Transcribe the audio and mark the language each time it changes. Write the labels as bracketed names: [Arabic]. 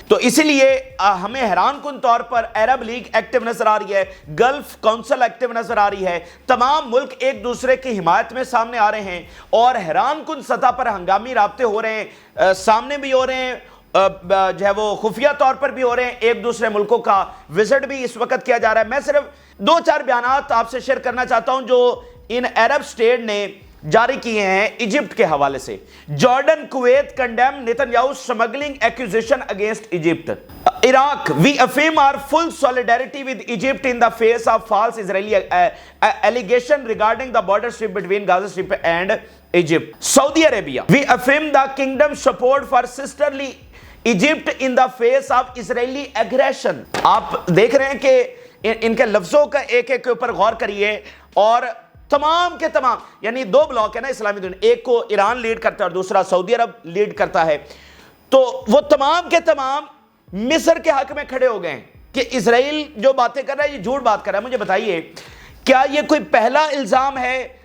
[Urdu] تو اسی لیے ہمیں حیران کن طور پر عرب لیگ ایکٹیو نظر آ رہی ہے, گلف کونسل ایکٹیو نظر آ رہی ہے, تمام ملک ایک دوسرے کی حمایت میں سامنے آ رہے ہیں, اور حیران کن سطح پر ہنگامی رابطے ہو رہے ہیں, سامنے بھی ہو رہے ہیں, جو ہے وہ خفیہ طور پر بھی ہو رہے ہیں. ایک دوسرے ملکوں کا وزٹ بھی اس وقت کیا جا رہا ہے. میں صرف 2-4 بیانات آپ سے شیئر کرنا چاہتا ہوں جو ان عرب سٹیٹ نے جاری کیے ہیں ایجپٹ کے حوالے سے. [English] Jordan Kuwait condemn Netanyahu smuggling accusation against Egypt. Iraq, we affirm our full solidarity with Egypt in the face of false Israeli allegation regarding the border strip between Gaza Strip and Egypt. Saudi Arabia, we affirm the kingdom's support for sisterly Egypt in the face of Israeli aggression. [Urdu] آپ دیکھ رہے ہیں کہ ان کے لفظوں کا ایک کے اوپر غور کریے, اور تمام کے تمام, یعنی 2 بلاک ہے نا اسلامی دنیا, ایک کو ایران لیڈ کرتا ہے اور دوسرا سعودی عرب لیڈ کرتا ہے. تو وہ تمام کے تمام مصر کے حق میں کھڑے ہو گئے ہیں کہ اسرائیل جو باتیں کر رہا ہے یہ جھوٹ بات کر رہا ہے. مجھے بتائیے کیا یہ کوئی پہلا الزام ہے